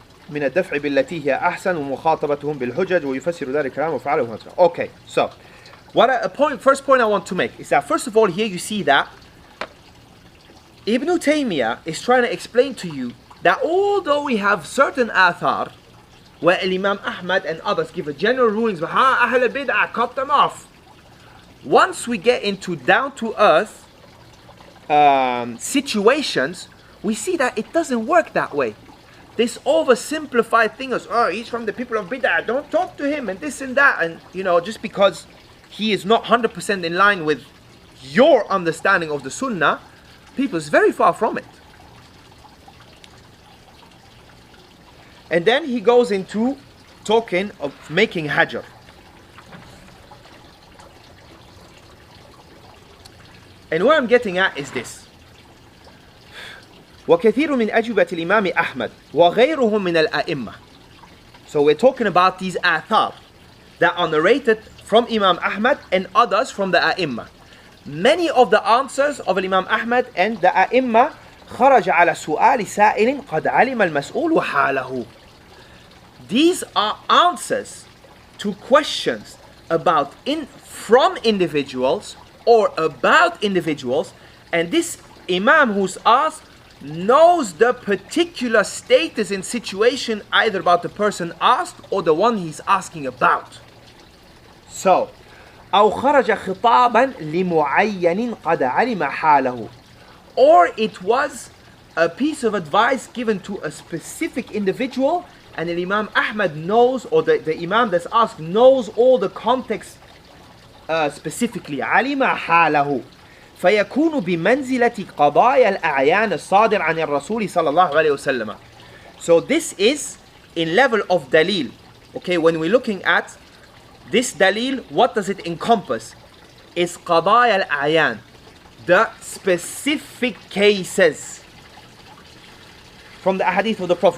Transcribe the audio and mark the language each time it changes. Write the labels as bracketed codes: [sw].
[ar] من الدفع بالتي هي أحسن ومخاطبتهم بالحجج ويفسر ذلك الكلام وفعله. [en] Okay, so first point I want to make is that first of all here you see that Ibn Taymiyyah is trying to explain to you that although we have certain athar where Imam Ahmad and others give a general rulings but Ahl al-Bid'ah, cut them off. Once we get into down to earth situations, we see that it doesn't work that way. This oversimplified thing is, oh, he's from the people of Bid'ah, don't talk to him and this and that, and just because he is not 100% in line with your understanding of the Sunnah, people is very far from it. And then he goes into talking of making hajr. And what I'm getting at is this. [ar] وكثير من أجوبة الإمام أحمد وغيرهم من الأئمة. [en] So we're talking about these athar that are narrated from Imam Ahmad and others from the A'imma. Many of the answers of Imam Ahmad and the A'imma [ar] خرج على سؤال سائل قد علم المسؤول حاله. [en] These are answers to questions from individuals or about individuals, and this Imam who's asked knows the particular status and situation either about the person asked or the one he's asking about. So, [ar] أو خرج خطابا لمعين قد علم حاله, [en] or it was a piece of advice given to a specific individual and Imam Ahmad knows, or the Imam that's asked knows all the context specifically. [ar] علم حاله فيكون بمنزلة قضايا الأعيان الصادر عن الرسول صلى الله عليه وسلم. [en] So this is in level of dalil. Okay, when we're looking at this dalil, what does it encompass? It's قضايا الأعيان, the specific cases from the hadith of the Prophet.